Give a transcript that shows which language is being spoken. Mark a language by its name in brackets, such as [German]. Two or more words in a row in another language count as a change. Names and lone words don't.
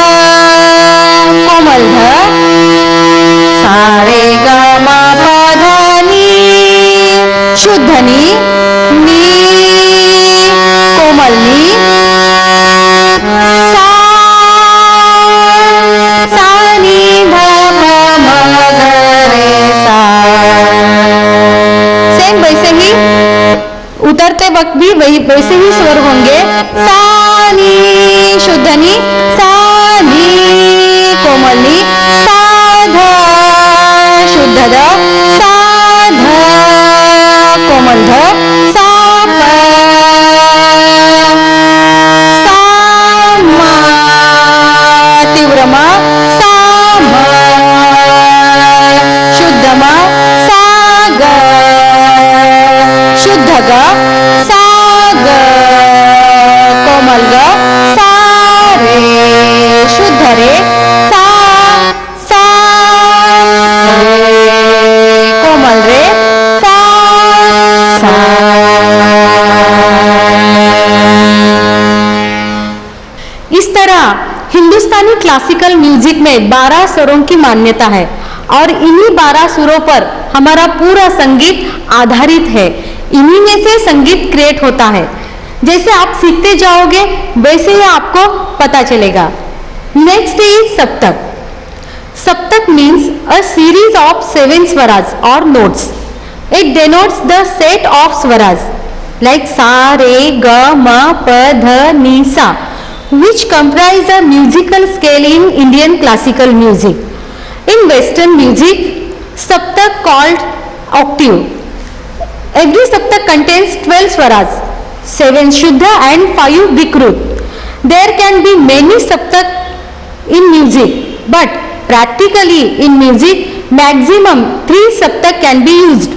[Hindi] कोमल ध, सा रे ग म प ध नि शुद्ध नि, नि कोमल नि, सा सा नि ध प म ग रे सा। सेम वैसे ही उतरते वक्त भी वैसे ही स्वर होंगे। सा नी शुद्ध नी, सा नी कोमल नी, सा ध शुद्ध ध, सा ध कोमल ध, सा प, सा म तीव्र म, सा म शुद्ध म, सा ग शुद्ध ग, सा ग कोमल ग, सा रे शुद्ध रे, सा सा रे कोमल रे, सा सा। इस तरह हिंदुस्तानी [English] classical music [Hindi] में 12 स्वरों की मान्यता है और इन्हीं 12 सुरों पर हमारा पूरा संगीत आधारित है। इन्हीं में से संगीत क्रिएट होता है। जैसे आप सीखते जाओगे वैसे ही आपको पता चलेगा। [English] next is सप्तक। सप्तक means a series of 7 swaras or notes. It denotes the set of swaras like sa, re, ga, ma, pa, dha, ni, sa, which comprise a musical scale in Indian classical music. In Western music, saptak called octave. Every saptak contains 12 swaras, 7 shuddha and 5 vikrut. There can be many saptak in music, but practically in music, maximum 3 saptak can be used.